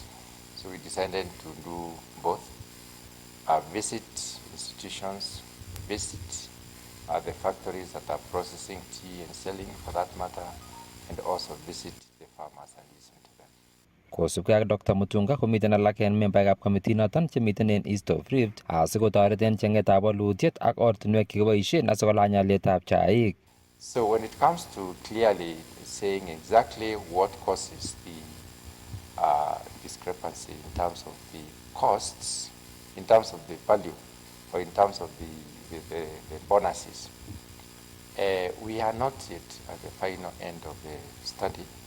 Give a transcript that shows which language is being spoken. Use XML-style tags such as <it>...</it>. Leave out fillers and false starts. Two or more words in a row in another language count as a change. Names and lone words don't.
<en>So we decided to do both, visit institutions, visit the factories that are processing tea and selling for that matter, and also visit the farmers and listen to them.</en> <kln>Kosubkei ak Dr. Mutunga komiten alak en membaekab committee noton chemiten en East of Rift asikotoret en chengetab walutiet ak ortinwek chekiboisien asikolany alyetab chaik.</kln> <en>So when it comes to clearly saying exactly what causes the discrepancy in terms of the costs, in terms of the value, or in terms of the bonuses, we are not yet at the final end of the study.</en>